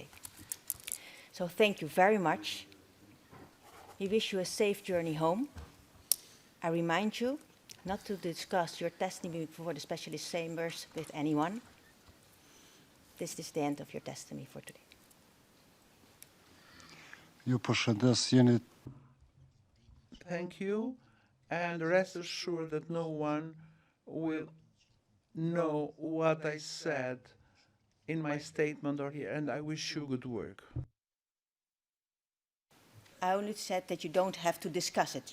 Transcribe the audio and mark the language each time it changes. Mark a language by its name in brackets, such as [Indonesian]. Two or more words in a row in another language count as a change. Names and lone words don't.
[English] So thank you very much. We wish you a safe journey home. I remind you not to discuss your testimony before the specialist chambers with anyone. This is the end of your testimony for today. [Albanian] Ju përshëndes, jeni. [English] Thank you, and rest assured that no one will know what I said in my statement or here, and I wish you good work. I only said that you don't have to discuss it.